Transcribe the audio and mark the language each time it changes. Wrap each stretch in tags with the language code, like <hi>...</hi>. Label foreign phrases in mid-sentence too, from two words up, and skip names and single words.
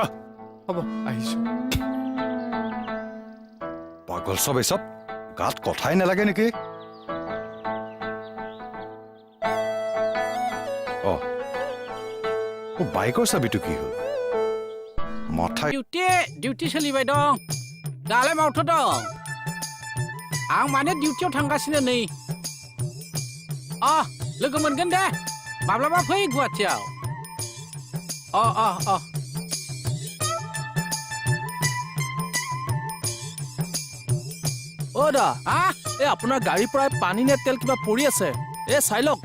<as>হ'ব আহিছোঁ পাগল চব এই চব গাত কথাই নালাগে নেকি বাইকৰ চাবিটো কি হ'ল মাথা</as> <brx>डिउटि सोलिबाय दं दालाय मावथ' दं आं माने डिउटियाव थांगासिनो नै लोगो मोनगोन दे माब्लाबा फै गुवाहाटियाव</brx> <as>অ' দা এই আপোনাৰ গাড়ীৰ পৰাই পানী নে তেল কিবা পৰি আছে এই চাই লওক</as>